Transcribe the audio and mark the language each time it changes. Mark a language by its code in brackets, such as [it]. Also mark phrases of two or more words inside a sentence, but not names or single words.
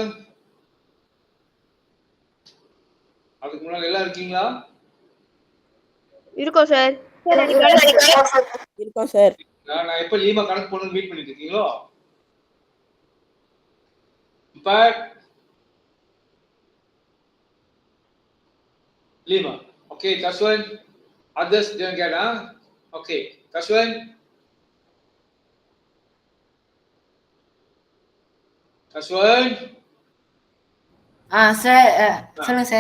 [ta] அதுக்கு முன்னாடி எல்லாம் இருக்கீங்களா? இருக்கோம் சார். இருக்கோம் சார். நான் எப்ப லீமா கணக்கு போடணும்னு வெயிட் பண்ணிட்டு இருக்கீங்களோ? இப்ப lima. [en] Okay, Kaswan. Others [ms] jangan get, [en] huh? Okay, Kaswan. Kaswan. [ta] சார் சொல்லுங்க சார்.